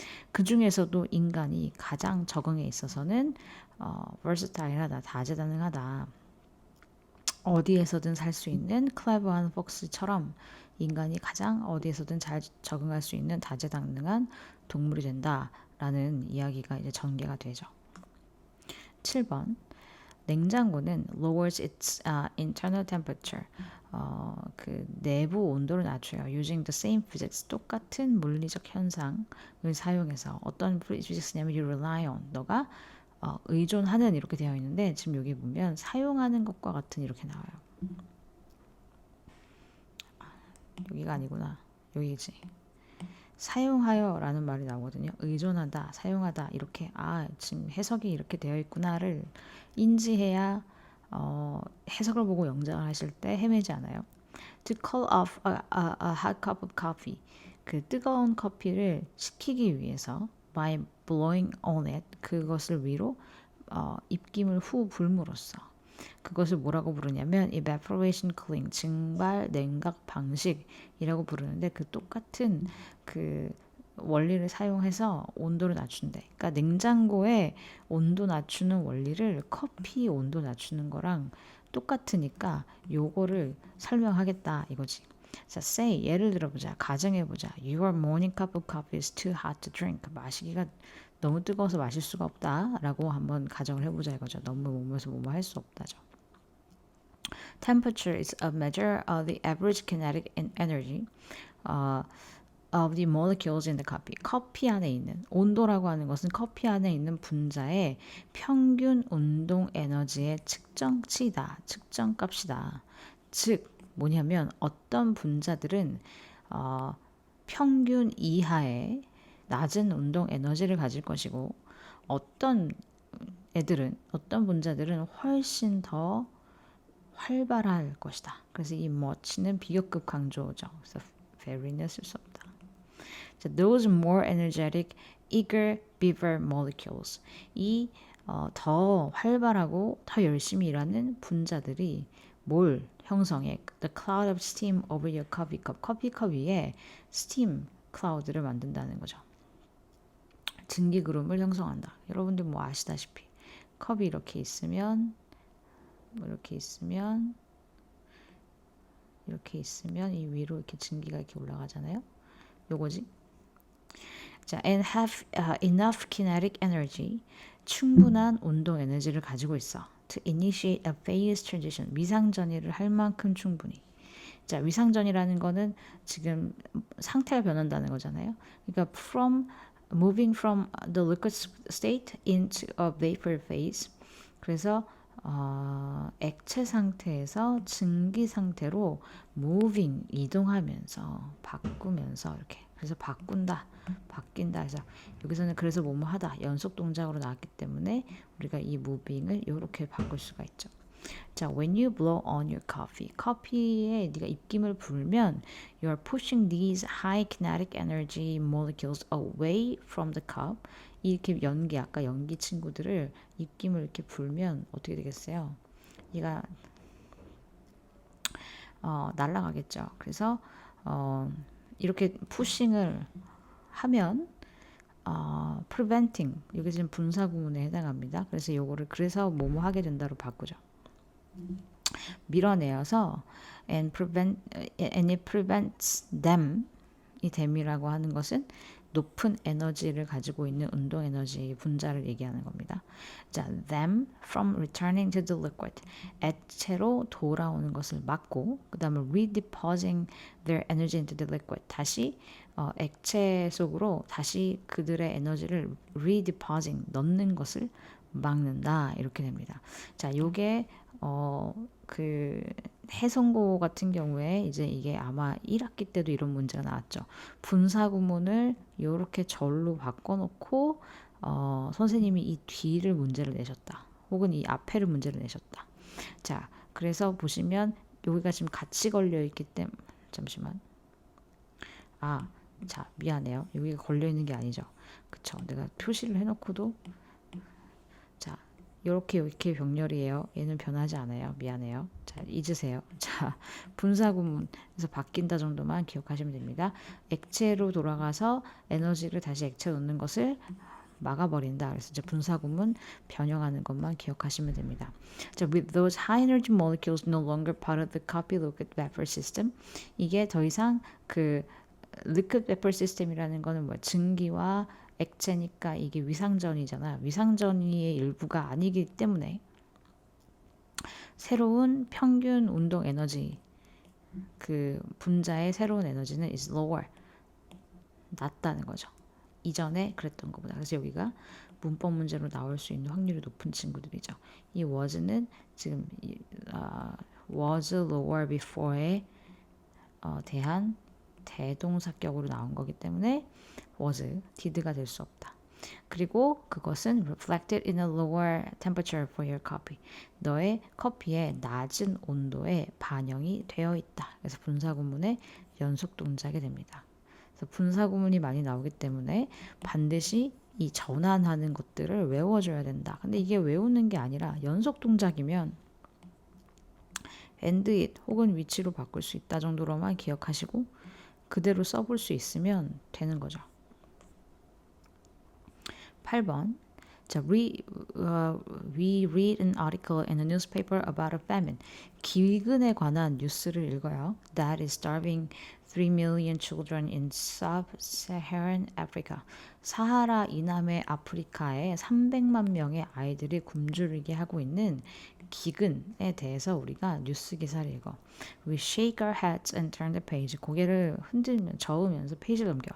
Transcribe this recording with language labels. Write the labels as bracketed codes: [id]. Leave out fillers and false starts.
[ko] 그 중에서도 인간이 가장 적응에 있어서는 versatile하다, 다재다능하다. 어디에서든 살 수 있는 클레버한 폭스처럼 인간이 가장 어디에서든 잘 적응할 수 있는 다재다능한 동물이 된다라는 이야기가 이제 전개가 되죠. [en] 7번 냉장고는 lowers its internal temperature. [ko] 그 내부 온도를 낮춰요. [en] Using the same physics. [ko] 똑같은 물리적 현상을 사용해서 어떤 physics냐면 [en] you rely on. [ko] 너가 의존하는 이렇게 되어 있는데 지금 여기 보면 사용하는 것과 같은 이렇게 나와요. 여기가 아니구나. 여기지. 사용하여라는 말이 나오거든요. 의존하다, 사용하다 이렇게 지금 해석이 이렇게 되어 있구나를 인지해야 해석을 보고 영작을 하실 때 헤매지 않아요. [en] To cool off a hot cup of coffee. [ko] 그 뜨거운 커피를 식히기 위해서 [en] by blowing on it [ko] 그것을 위로 입김을 후 불므로써 그것을 뭐라고 부르냐면 evaporation cooling, 증발 냉각 방식이라고 부르는데 그 똑같은 그 원리를 사용해서 온도를 낮춘대. 그러니까 냉장고에 온도 낮추는 원리를 커피 온도 낮추는 거랑 똑같으니까 요거를 설명하겠다 이거지. 자, say 예를 들어보자. 가정해보자. [en] Your morning cup of coffee is too hot to drink. [ko] 마시기가 너무 뜨거워서 마실 수가 없다라고 한번 가정을 해보자 이거죠. 너무 몸에서 뭐뭐 할 수 없다죠. [en] Temperature is a measure of the average kinetic energy of the molecules in the coffee. [ko] 커피 안에 있는 온도라고 하는 것은 커피 안에 있는 분자의 평균 운동 에너지의 측정치다. 측정값이다. 즉 뭐냐면 어떤 분자들은 평균 이하의 낮은 운동 에너지를 가질 것이고 어떤 분자들은 훨씬 더 활발할 것이다. 그래서 이 much는 비교급 강조죠. 그래서 very는 쓸 수 없다. [en] Those more energetic, eager beaver molecules. [ko] 이 더 활발하고 더 열심히 일하는 분자들이 뭘 형성해? [en] The cloud of steam over your coffee cup. [ko] 커피컵 위에 steam cloud를 만든다는 거죠. 증기구름을 형성한다. 여러분들 뭐 아시다시피 컵이 이렇게 있으면 이 위로 이렇게 증기가 이렇게 올라가잖아요. 요거지. [en] 자, and have enough kinetic energy. [ko] 충분한 운동 에너지를 가지고 있어. [en] To initiate a phase transition. [ko] 위상전이를 할 만큼 충분히. 자, 위상전이라는 거는 지금 상태가 변한다는 거잖아요. [en] 그러니까 moving from the liquid state into a vapor phase. [ko] 그래서 액체 상태에서 증기 상태로 moving 이동하면서 바꾸면서 이렇게 그래서 바뀐다 그래서 여기서는 그래서 뭐뭐 하다 연속 동작으로 나왔기 때문에 우리가 이 moving을 이렇게 바꿀 수가 있죠. [en] 자, when you blow on your coffee, [ko] 커피에 네가 입김을 불면 [en] you are pushing these high kinetic energy molecules away from the cup. [ko] 이렇게 아까 연기 친구들을 입김을 이렇게 불면 어떻게 되겠어요? 얘가 날아가겠죠. 그래서 이렇게 푸싱을 하면 preventing 여기 지금 분사 구문에 해당합니다. 그래서 요거를 그래서 뭐뭐 하게 된다로 바꾸죠. 밀어내어서 [en] and it prevents them [ko] 이 them이라고 하는 것은 높은 에너지를 가지고 있는 운동 에너지 분자를 얘기하는 겁니다. [en] 자, them from returning to the liquid. [ko] 액체로 돌아오는 것을 막고 그 다음에 [en] redepositing their energy into the liquid. [ko] 다시 액체 속으로 다시 그들의 에너지를 redepositing 넣는 것을 막는다. 이렇게 됩니다. 자, 요게 그 해성고 같은 경우에 이제 이게 아마 1학기 때도 이런 문제가 나왔죠. 분사 구문을 이렇게 절로 바꿔놓고 선생님이 이 뒤를 문제를 내셨다. 혹은 이 앞에를 문제를 내셨다. 자, 그래서 보시면 여기가 지금 같이 걸려있기 때문에 잠시만. 자, 미안해요. 여기가 걸려있는 게 아니죠. 그쵸. 내가 표시를 해놓고도 자, 이렇게 병렬이에요. 얘는 변하지 않아요. 미안해요. 자, 잊으세요. 자, 분사구문에서 바뀐다 정도만 기억하시면 됩니다. 액체로 돌아가서 에너지를 다시 액체에 넣는 것을 막아버린다. 그래서 이제 분사구문 변형하는 것만 기억하시면 됩니다. [en] 자, with those high energy molecules no longer part of the coffee liquid vapor system. [ko] 이게 더 이상 그 liquid vapor system이라는 거는 뭐 증기와 액체니까 이게 위상전이잖아. 위상전이의 일부가 아니기 때문에 새로운 평균 운동 에너지 그 분자의 새로운 에너지는 [en] is lower [ko] 낮다는 거죠. 이전에 그랬던 것보다. 그래서 여기가 문법 문제로 나올 수 있는 확률이 높은 친구들이죠. 이 was는 지금 [en] was lower before [ko] 에 대한 대동사격으로 나온 거기 때문에 was, did가 될 수 없다. 그리고 그것은 [en] reflected in a lower temperature for your coffee. [ko] 너의 커피의 낮은 온도에 반영이 되어 있다. 그래서 분사구문의 연속 동작이 됩니다. 그래서 분사구문이 많이 나오기 때문에 반드시 이 전환하는 것들을 외워줘야 된다. 근데 이게 외우는 게 아니라 연속 동작이면 [en] and it [ko] 혹은 위치로 바꿀 수 있다 정도로만 기억하시고 그대로 써볼 수 있으면 되는 거죠. 8번. [en] 자, we read an article in a newspaper about a famine. [ko] 기근에 관한 뉴스를 읽어요. [en] That is starving 3 million children in sub-Saharan Africa. [ko] 사하라 이남의 아프리카에 300만 명의 아이들이 굶주리게 하고 있는 기근에 대해서 우리가 뉴스 기사를 읽어. [en] We shake our heads and turn the page. [ko] 고개를 흔들면 저으면서 페이지를 넘겨.